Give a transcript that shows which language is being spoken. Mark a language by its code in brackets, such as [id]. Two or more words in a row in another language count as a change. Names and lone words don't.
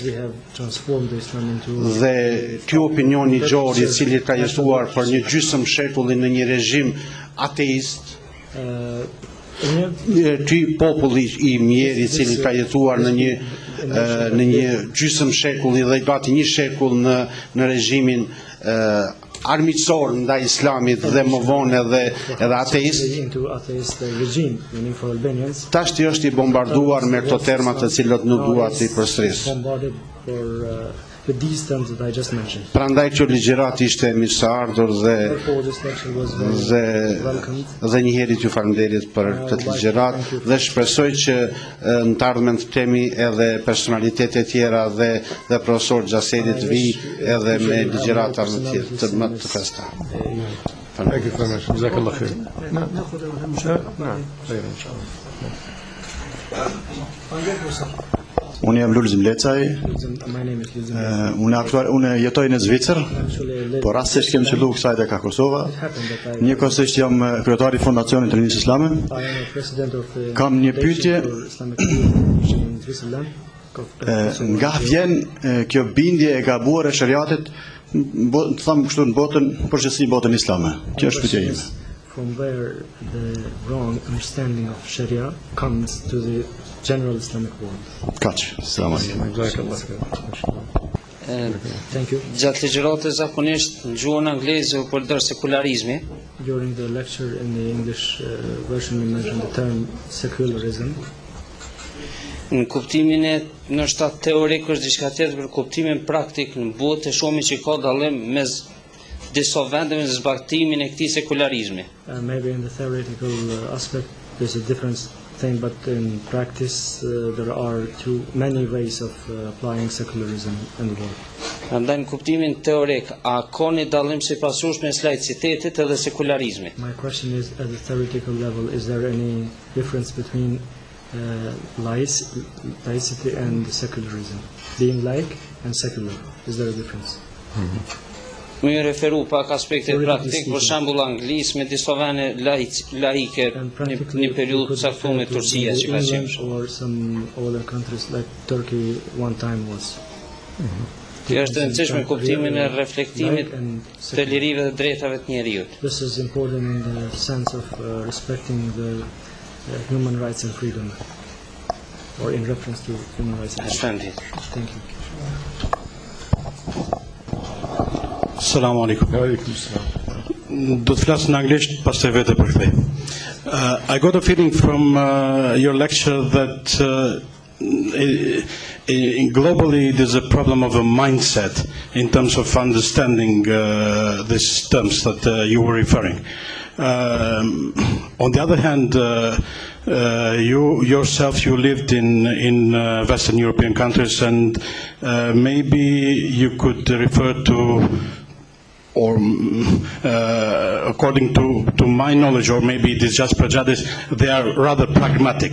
[sq] Dhe ky opinion i gjorë i cili ka jetuar për një gjysmë shekulli në një regjim ateist, ky populli i mirë i cili ka jetuar në një gjysmë shekulli dhe gati një shekull në regjimin armiqësor ndaj islamit dhe më vonë edhe ateist. Tashti është i bombarduar me këto terma të cilët nuk dua të i përsëris. [en] With these terms that I just mentioned. [sq] Prandaj që ligjërat ishte mirë se ardhur dhe njëherë t'ju falenderit për këtë ligjërat dhe shpresoj që në të ardhmen të kemi edhe personalitete tjera dhe profesor Gjaselit vi edhe me ligjërat të më të festa. [en] Thank you very much. [ar] جزاك الله خير. [sq] Unë jam Lulzim Lecaj, unë jetoj në Zvicër, por rastisht kem qëllu kësaj ka Kosova. Njëkohësisht jam kryetari i Fondacionit të Rinisë Islame. Kam një pyetje, nga vjen kjo bindje e gabuar e shariatit, të thamë kështu në botën, përgjithësi botën islame. Kjo është pyetja ime. [en] From where the wrong understanding of Sharia comes to the general Islamic world. [sq] Kaq, [ar] سلام عليكم. [en] Thank you. [sq] Gjatë ligjëratës zakonisht në gjuhën angleze u përdor sekularizmi. [en] During the lecture in the English version we mentioned the term secularism. [sq] Në kuptimin e nështë teorik është diçka tjetër, për kuptimin praktik në botë e shohim që ka dallim mes disa vendeve në zbatimin e këtij sekularizmi. [en] Maybe in the theoretical aspect there's a different thing, but in practice there are many ways of applying secularism in the world. [sq] Prandaj në kuptimin teorik, a ka një dallim sipasush mes laicitetit edhe sekularizmit? [en] My question is, at the theoretical level, is there any difference between laicity and secularism? Being laic and secular, is there a difference? [sq] Më referu pak aspektet praktik, për shembull Anglisë me disa vende laike në periudhë të caktuar me Turqia që ka qenë. [en] Or some other countries like Turkey one time was. [sq] Kjo është e rëndësishme kuptimin e reflektimit të lirive dhe drejtave të njerëzit. [en] This is important in the sense of respecting the human rights and freedom, or in reference to human rights and freedom. Thank you. [ar] السلام عليكم. [sq] Do të flas në anglisht, pastaj vetë përkthej. [en] I got a feeling from your lecture that globally there's a problem of a mindset in terms of understanding these terms that you were referring. On the other hand, you yourself, you lived in Western European countries, and maybe you could refer to, or according to my knowledge, or maybe it is just prejudice, they are rather pragmatic.